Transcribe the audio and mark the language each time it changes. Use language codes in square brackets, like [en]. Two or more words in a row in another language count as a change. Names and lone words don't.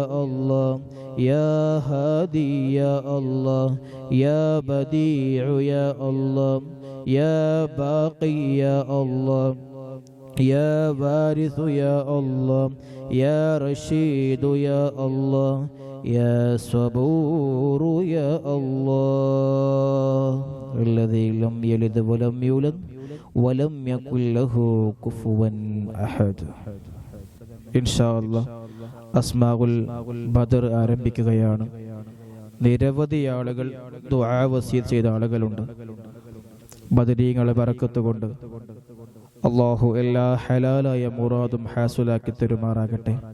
[ar] الله يا هادي يا الله يا بديع يا الله يا باقي يا الله يا وارث يا الله يا رشيد يا الله يا صبور يا الله الذي لم يلد ولم يولد ولم يكن له كفوا أحد. إن شاء الله [ml] അസ്മാഉൽ ബദർ ആരംഭിക്കുകയാണ്. നിരവധി ആളുകൾ ദുആ വസിയത്ത് ചെയ്ത ആളുകളുണ്ട്. ബദരീങ്ങളെ ബറക്കത്ത് കൊണ്ട് അല്ലാഹു എല്ലാ ഹലാലായ മുറാദും ഹാസുലാക്കി തരുമാറാകട്ടെ.